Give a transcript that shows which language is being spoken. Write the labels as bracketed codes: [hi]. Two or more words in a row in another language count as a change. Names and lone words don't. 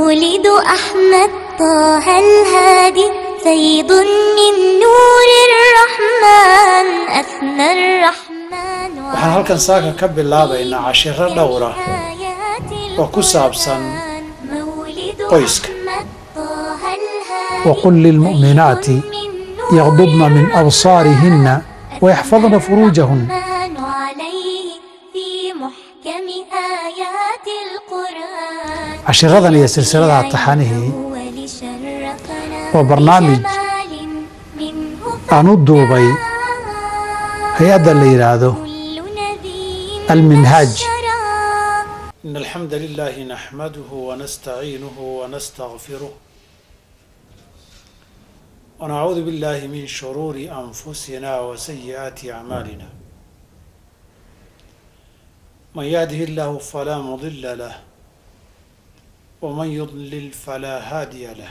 [ar] مولد أحمد طه الهادي فيض من نور الرحمن أثنى الرحمن. [so] waxaan halkan saaka ka bilaabaynaa cashiro dhowr ah oo ku saabsan qoyska. [ar] وقل للمؤمنات يغضضن من أبصارهن ويحفظن فروجهن. [so] cashiradan iyo silsiladaha taxanihii waa barnaamij aan u duubay hay-adda la yidhaahdo المنهاج. [ar] إن الحمد لله نحمده ونستعينه ونستغفره ونعوذ بالله من شرور أنفسنا وسيئات أعمالنا. من يهده الله فلا مضل له ومن يضلل فلا هادي له.